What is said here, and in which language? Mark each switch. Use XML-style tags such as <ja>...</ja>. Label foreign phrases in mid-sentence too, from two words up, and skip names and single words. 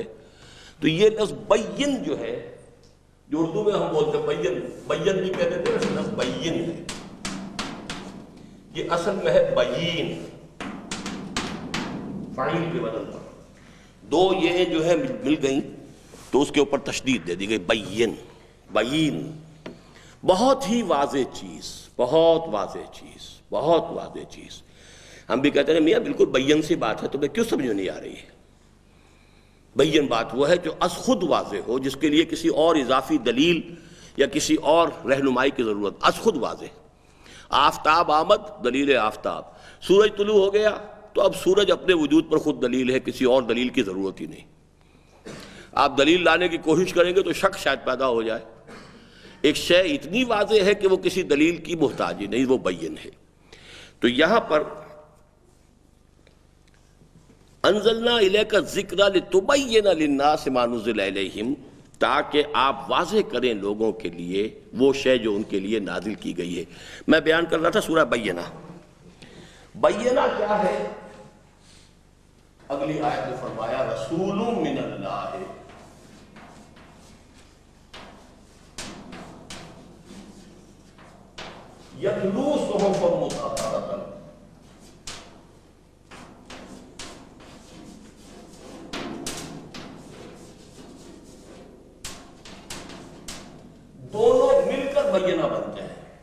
<ur>تو یہ لفظ بین جو ہے، جو اردو میں ہم بولتے ہیں بین بھی کہہ دیتے ہیں، ویسے لفظ بین ہے، یہ اصل میں ہے بین، فاعل کے وزن پر دو یہ جو ہے مل گئیں تو اس کے اوپر تشدید دے دی گئی، بین، بین، بہت ہی واضح چیز، بہت واضح چیز، بہت واضح چیز۔ ہم بھی کہتے ہیں میاں بالکل بین سی بات ہے، تمہیں کیوں سمجھ میں نہیں آ رہی ہے؟ بین بات وہ ہے جو از خود واضح ہو، جس کے لیے کسی اور اضافی دلیل یا کسی اور رہنمائی کی ضرورت، از خود واضح۔</ur> <fa>آفتاب آمد، دلیل آفتاب،</fa> <ur>سورج طلوع ہو گیا تو اب سورج اپنے وجود پر خود دلیل ہے، کسی اور دلیل کی ضرورت ہی نہیں۔ آپ دلیل لانے کی کوشش کریں گے تو شک شاید پیدا ہو جائے۔ ایک شے اتنی واضح ہے کہ وہ کسی دلیل کی محتاج ہی نہیں، وہ بین ہے۔ تو یہاں پر</ur> <ar>انزلنا الیک الذکر لتبین للناس ما نزل الیہم،</ar> <ur>تاکہ آپ واضح کریں لوگوں کے لیے وہ شے جو ان کے لیے نازل کی گئی ہے۔ میں بیان کر رہا تھا سورہ بینہ۔ بینہ کیا ہے؟ اگلی آیت میں فرمایا</ur> <ar>رسول من اللہ، یتلو صحفا مطہرۃ،</ar> <ur>دونوں مل کر بینہ بنتے ہیں۔</ur>